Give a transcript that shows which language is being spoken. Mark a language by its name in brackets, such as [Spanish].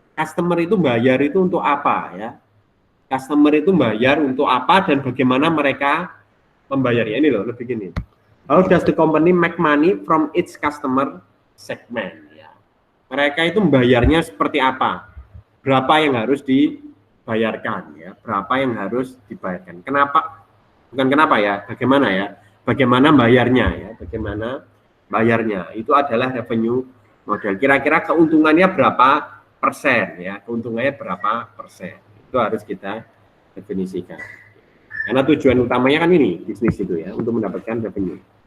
[Indonesian] Customer itu bayar itu untuk apa ya? Customer itu bayar untuk apa dan bagaimana mereka membayarnya. Ini loh, lebih gini. [English] How does the company make money from its customer segment? [Indonesian] Ya. Mereka itu membayarnya seperti apa? Berapa yang harus dibayarkan ya? Berapa yang harus dibayarkan? Kenapa? Bukan kenapa ya? Bagaimana ya? Bagaimana bayarnya ya? Bagaimana bayarnya? Itu adalah revenue model. Kira-kira keuntungannya berapa persen ya, keuntungannya berapa persen, itu harus kita definisikan, karena tujuan utamanya kan ini bisnis itu ya, untuk mendapatkan revenue.